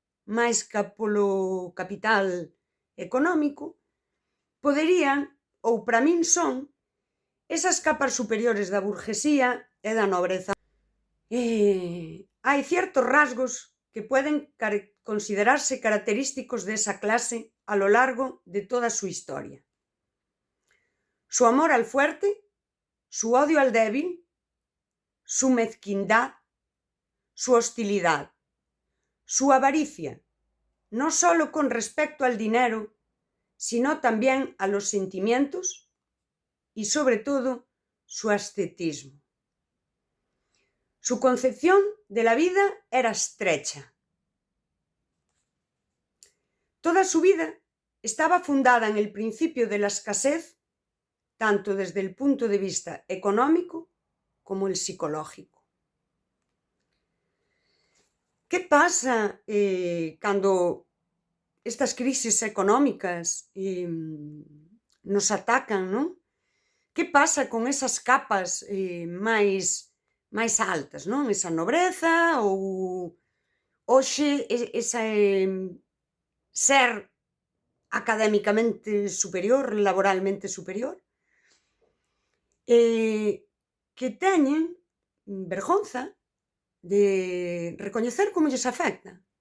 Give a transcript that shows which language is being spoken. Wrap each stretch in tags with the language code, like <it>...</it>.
<gl>máis ca polo capital económico, poderían, ou para min son, esas capas superiores da burguesía e da nobreza. Hai certos rasgos que poden considerarse característicos desa clase</gl> <es>a lo largo de</es> <gl>toda a súa historia.</gl> <es>Su amor al fuerte, su odio al débil, su mezquindad, su hostilidad, su avaricia, no solo con respecto al dinero, sino también a los sentimientos y sobre todo su ascetismo. Su concepción de la vida era estrecha. Toda su vida estaba fundada en el principio de la escasez, tanto desde el punto de vista económico como el psicológico.</es> <gl>¿Qué pasa cando estas crisis económicas nos atacan, non? Que pasa con esas capas máis altas, non? Esa nobreza ou hoxe ese ser académicamente superior, laboralmente superior, que teñen vergonza de recoñecer como lles afecta.</gl>